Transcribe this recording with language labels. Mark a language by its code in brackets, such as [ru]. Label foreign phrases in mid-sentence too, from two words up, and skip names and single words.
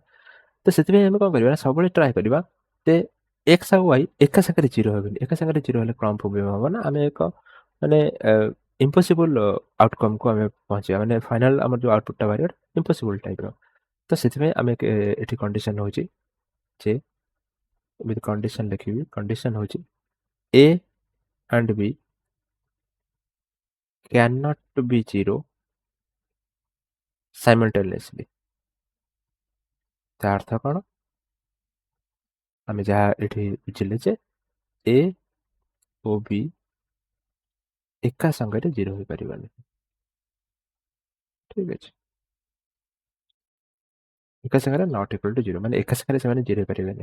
[or] ତ ସେଥିପାଇଁ ଆମେ କ'ଣ କରିବା ନା ସବୁବେଳେ ଟ୍ରାଏ କରିବା ଯେ x ଆଉ y ଏକା ସାଙ୍ଗରେ 0 ହେବେନି। ଏକା ସାଙ୍ଗରେ 0 ହେଲେ କ'ଣ ପ୍ରୋବ୍ଲେମ୍ ହେବ ନା ଆମେ ଏକ ମାନେ [en] impossible outcomeକୁ [or] ଆମେ ପହଞ୍ଚିବା, ମାନେ ଫାଇନାଲ୍ ଆମର ଯେଉଁ ଆଉଟପୁଟ୍‌ଟା ବାହାରିବ [en] impossible typeର। [or] ତ ସେଥିପାଇଁ ଆମେ ଏଠି କଣ୍ଡିସନ୍ ହେଉଛି ଯେ ଏମିତି କଣ୍ଡିସନ୍ ଲେଖିବି, କଣ୍ଡିସନ୍ ହେଉଛି [en] a and b cannot be 0 simultaneously। [or] ତା ଅର୍ଥ କ'ଣ? ଆମେ ଯାହା ଏଠି ବୁଝିଲେ ଯେ a ଓ b ଏକା ସାଙ୍ଗରେ 0 ହୋଇପାରିବନି। ଠିକ୍ ଅଛି। ଏକା ସାଙ୍ଗରେ [en] not equal to 0, [or] ମାନେ ଏକା ସାଙ୍ଗରେ ସେମାନେ 0 ହେଇପାରିବେନି।